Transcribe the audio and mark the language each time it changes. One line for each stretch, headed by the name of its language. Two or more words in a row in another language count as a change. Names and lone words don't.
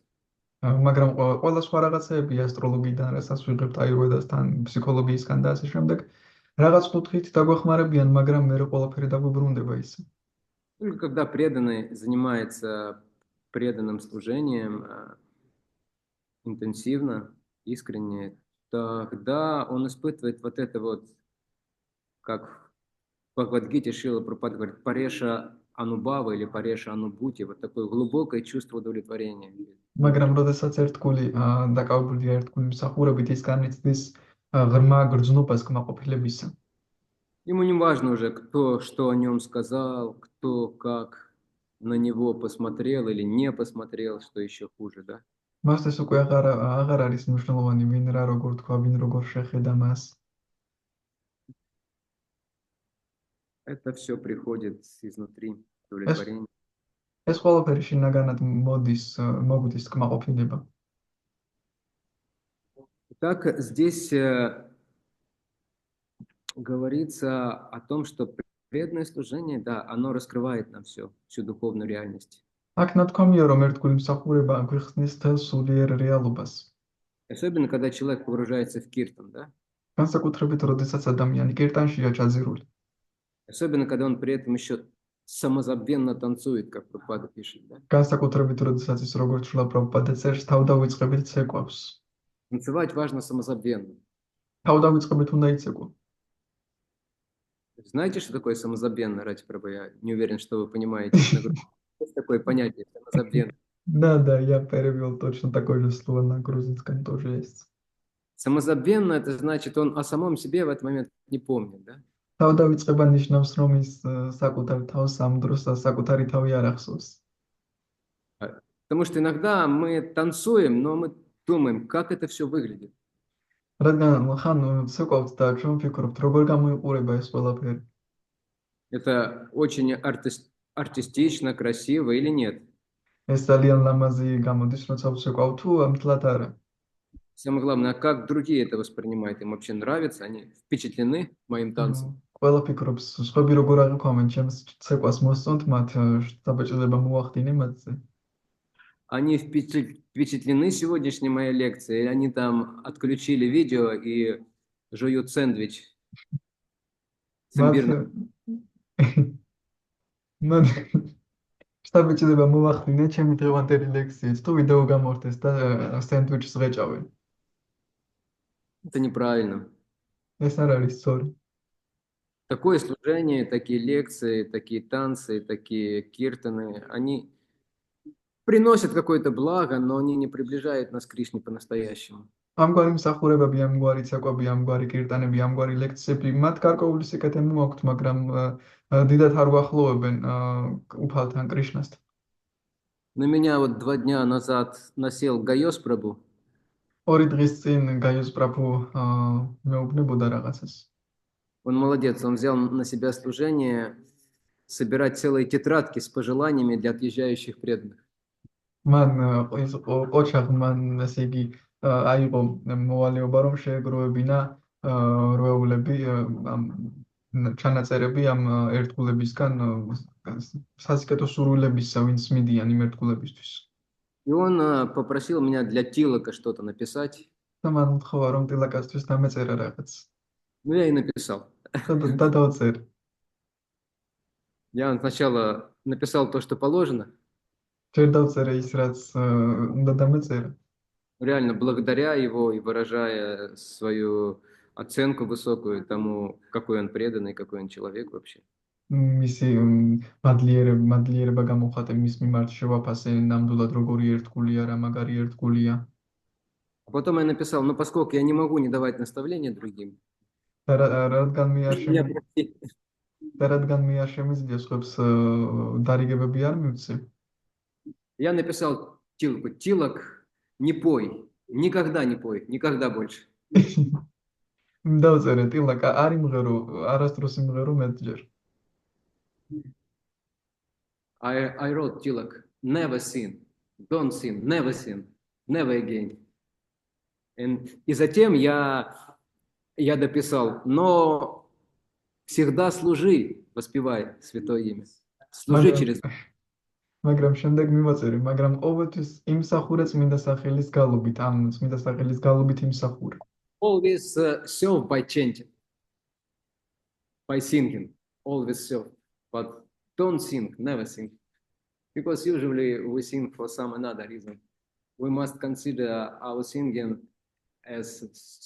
Georgian: მაგრამ ყველა სხვა რაღაცები ასტროლოგიიდან, რასაც ვიღებთ აიურვედასთან, ფსიქოლოგიისგან და ასე შემდეგ, რაღაც კუთხით დაგვეხმარებიან, მაგრამ მე ყველაფერი დაგვიბრუნდება ისე.
Russian: Только когда преданный занимается преданным служением интенсивно, искренне, тогда он испытывает вот это вот, как в Бхагавад-гите Шрила Прабхупада говорит,
Sanskrit: परेश अनुभव
Russian: или
Sanskrit: परेश अनुभूति,
Russian: вот такое глубокое чувство удовлетворения.
Georgian: მაგრამ როდესაც ერთგული დაკავებულია ერთგული მსახურებით, ის განიცდის ღრმა გრძნობას კმაყოფილებისა.
Russian: Ему не важно уже, кто что о нем сказал, кто как на него посмотрел или не посмотрел, что еще хуже, да?
Georgian: მას ეს უკვე აღარ არის მნიშვნელოვანი, ვინ რა როგორ თქვა, ვინ როგორ შეხედა მას.
Russian: Это все приходит изнутри, удовлетворение.
Georgian: ეს ყველაფერი შინაგანად მოგვდის კმაყოფილება.
Russian: Так здесь говорится о том, что преданное служение, да, оно раскрывает нам всю духовную реальность.
Georgian: აქ ნათქვამია, რომ ერთგული მსახურება გვიხსნის მთელ სულიერ რეალობას.
Russian: Особенно, когда человек погружается в киртан, да?
Georgian: განსაკუთრებით, როდესაც ადამიანი კირტანშია ჩაძირული.
Russian: Особенно, когда он при этом еще самозабвенно танцует, как Прабхупада пишет, да?
Georgian: განსაკუთრებით, როდესაც ის როგორც შულა პრაბჰუპადა წერს, თავდავიწყებით ცეკვავს.
Russian: Танцевать важно самозабвенно.
Georgian: თავდავიწყებით უნდა იცეკვო.
Russian: Знаете, что такое самозабвенно, ради Прабху? Я не уверен, что вы понимаете. Есть такое понятие самозабвенно. Да, я перевел точно такое же слово на грузинском тоже есть. Самозабвенно это значит, он о самом себе в этот момент не помнит, да?
Georgian: თავდავიწყება ნიშნავს, რომ ის საკუთარ თავს ამ დროს საკუთარი თავი არ ახსოვს.
Russian: Потому что иногда мы танцуем, но мы думаем, как это все выглядит.
Georgian: რადგან ხან ცეკვავთ და ჩვენ ვფიქრობთ, როგორ გამოიყურება ეს ყველაფერი.
Russian: Это очень артистично, красиво или нет?
Georgian: ეს ძალიან ლამაზი გამოდის, როცა ვცეკვავ თუ ამთლად არა.
Russian: Самое главное, как другие это воспринимают, им вообще нравится, они впечатлены моим танцем.
Georgian: ყველა фიქრობს, სხვები როგორ აღიქვამენ ჩემს ცეკვას მოსწონთ, მათ საბჭოდება მოახდინე მათზე.
Russian: Они впечатлены сегодняшней моей лекцией, они там отключили видео и жуют сэндвич с имбирным.
Georgian: საბჭოდება მოახდინე ჩემი დღევანდელი ლექციით, თუ ვიდეო გამორთეს და სენდვიჩს ღეჭავენ.
Russian: Это неправильно.
Georgian: ეს არ არის სწორი.
Russian: Такое служение, такие лекции, такие танцы, такие киртаны, они приносят какое-то благо, но они не приближают нас к Кришне по-настоящему.
Georgian: ამგვარი მსახურებები, ამგვარი ცეკვები, ამგვარი კირტანები, ამგვარი ლექციები, მათ გარკვეული სიკეთე მოაქვთ, მაგრამ დიდად არ უახლოვებენ უფალთან კრიშნასთან.
Russian: На меня вот 2 дня назад насел Гайос Прабху.
Georgian: 2 დღის წინ გაიოს პრაბჰუ მეუბნებოდა რაღაცას.
Russian: Он молодец, он взял на себя служение собирать целые тетрадки с пожеланиями для отъезжающих преданных.
Georgian: მან ის ოჩაღმან ესე იგი აიღო მოვალეობა რომ შეეგროვებინა რვეულები ჩანაწერები ამ ერთგულებისგან სასიკეთო სურვილებისა ვინც მიდიან იმ ერთგულებისთვის.
Russian: И он попросил меня для Тилака что-то написать.
Georgian: და მან უთხოვა რომ ტილაკასთვის დამეწერა რაღაც.
Russian: Ну, я и написал.
Georgian: და დავწერე.
Russian: Я сначала написал то, что положено.
Georgian: ჯერ დავწერე ის რაც უნდა დამეწერა.
Russian: Реально, благодаря его и выражая свою оценку высокую тому, какой он преданный, какой он человек вообще.
Georgian: მისი მადლიერება გამოხატე მის მიმართ შევაფასე ნამდვილად როგორი ერთგულია რა მაგარი ერთგულია.
Russian: А потом я написал, ну, поскольку я не могу не давать наставления другим.
Georgian: რადგან მე არ შემიძლია სხვებს დარიგებები არ მივცე.
Russian: Я написал Тилаку, Тилак, не пой, никогда не пой, никогда больше. დავწერე ტილაკა არ იმღერო, არასდროს იმღერო მეტჯერ.
English: I wrote Tilak, never sin, don't sin, never sin, never again.
Russian: И затем я дописал, но всегда служи, воспевай святое имя. Служи через...
Georgian: მაგრამ შემდეგ მივაწერე, მაგრამ ყოველთვის იმსახურე წმინდა სახელის გალობით, ამ წმინდა სახელის გალობით იმსახურე.
English: Always serve by chanting, by singing, always serve, but don't sing, never sing, because usually we sing for some another reason. We must consider our singing as service.